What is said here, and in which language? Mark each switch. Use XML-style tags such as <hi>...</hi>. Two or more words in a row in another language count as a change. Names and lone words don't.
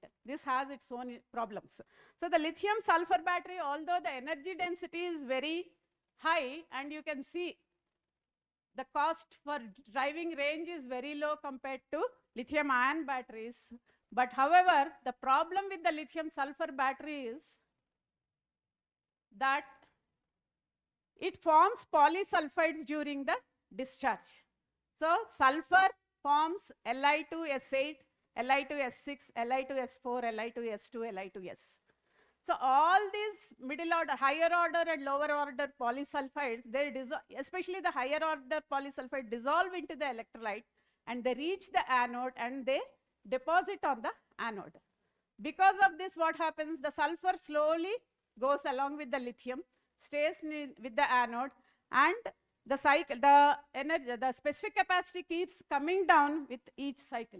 <en>This has its own problems. So the lithium sulfur battery, although the energy density is very high, and you can see the cost for driving range is very low compared to lithium ion batteries. But however, the problem with the lithium sulfur battery is that it forms polysulfides during the discharge. So sulfur forms Li2S8, Li2S6, Li2S4, Li2S2, Li2S. So all these middle order, higher order and lower order polysulfides, they especially the higher order polysulfide dissolve into the electrolyte, and they reach the anode and they deposit on the anode. Because of this, what happens? The sulfur slowly goes along with the lithium, stays with the anode, and the cycle, the energy, the specific capacity keeps coming down with each cycle.</en>